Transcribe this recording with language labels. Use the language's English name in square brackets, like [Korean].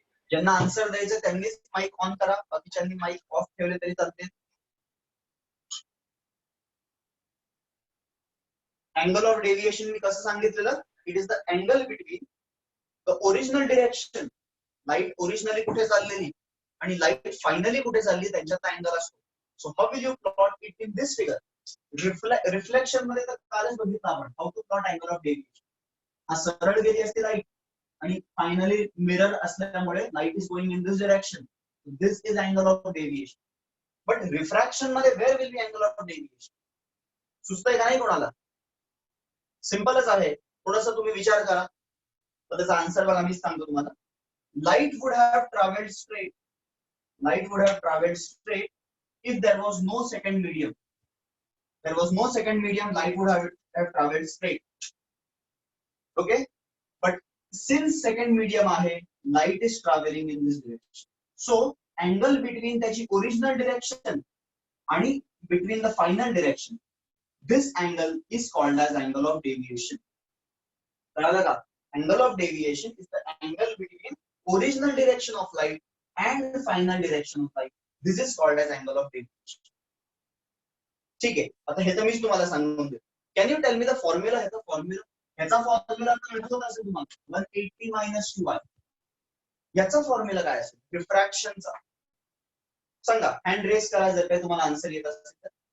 [Marathi] ज्यांना आन्सर द्यायचं त्यांनीच माईक ऑन करा, बाकीच्यांनी माईक ऑफ ठेवले तरी चालते. [English] angle of deviation [Marathi] मी कसं सांगितलेलं? [English] It is the angle between the original direction. [Marathi] Light originally कुठे चाललेली आणि लाईट फायनली कुठे चालली त्यांच्यात अँगल असतो. [English] So how will you plot it in this figure? Reflection [Marathi] मध्ये तर कालच बघितलं आपण [English] How to plot angle of deviation. [Marathi] हा सरळ गेली असते [English] Light आणि finally mirror असल्यामुळे light is going in this direction. This is angle of deviation. But refraction मध्ये where will be angle of deviation? [Marathi] सुचतंय का नाही कोणाला? सिंपलच आहे. थोडंसं तुम्ही विचार करा तर त्याचा आन्सर बघा. मीच सांगतो तुम्हाला. [English] Light would have travelled straight. Light would have travelled straight if there was no second medium. There was no second medium, light would have traveled straight. Okay, but since second medium आहे, light is traveling in this direction. So angle between [Marathi] त्याची [English] original direction आणि between the final direction, this angle is called as angle of deviation. [Marathi] कळालं का? [English] Angle of deviation is the angle between original direction of light and final direction of light. This is called as angle of deviation. [Marathi] ठीक आहे. आता हे तर मीच तुम्हाला सांगून देतो. [English] Can you tell me the formula? [Marathi] ह्याचा फॉर्म्युला आठवत असेल तुम्हाला. 180 - 2y. याचा फॉर्म्युला काय असेल रिफ्रॅक्शनचा? सांगा, हँड रेस करा जर काही तुम्हाला आन्सर येत असेल तर.